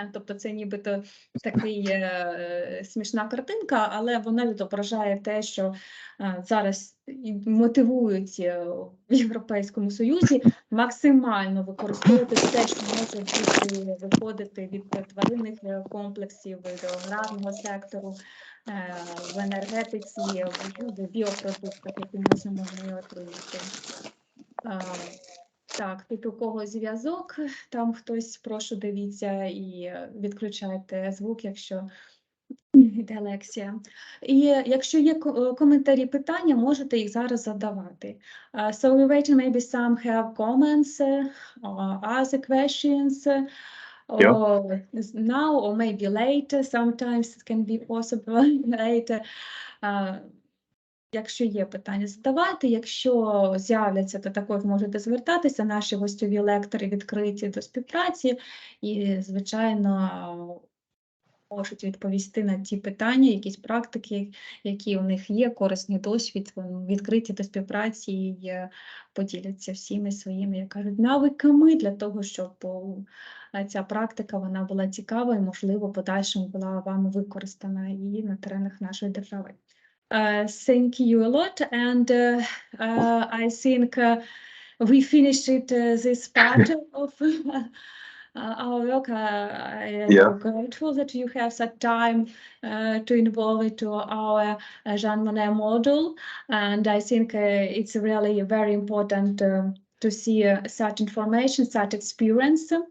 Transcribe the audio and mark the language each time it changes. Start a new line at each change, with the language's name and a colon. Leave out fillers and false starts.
Ukrainian: Тобто це нібито такий смішна картинка, але вона відображає те, що зараз мотивують в Європейському Союзі максимально використовувати все, що може виходити від тваринних комплексів, від аграрного сектору, в енергетиці, в біопродуктах, які можна отримати. Так, тут у кого зв'язок, там хтось, прошу, дивіться і відключайте звук, якщо йде лекція. І якщо є коментарі, питання, можете їх зараз задавати.
English: So we wait, maybe some have comments or other questions. Or now or maybe later, sometimes it can be possible later.
Ukrainian: Якщо є питання, задавайте. Якщо з'являться, то також можете звертатися. Наші гостьові лектори відкриті до співпраці і, звичайно, можуть відповісти на ті питання, якісь практики, які у них є, корисний досвід, відкриті до співпраці і поділяться всіми своїми, як кажуть, навиками для того, щоб ця практика вона була цікава і, можливо, в подальшому була вами використана і на теренах нашої держави.
English: Thank you a lot, and I think we finished this part of our work. I am grateful that you have such time to involve into our Jean Monnet model, and I think it's really very important to see such information, such experience.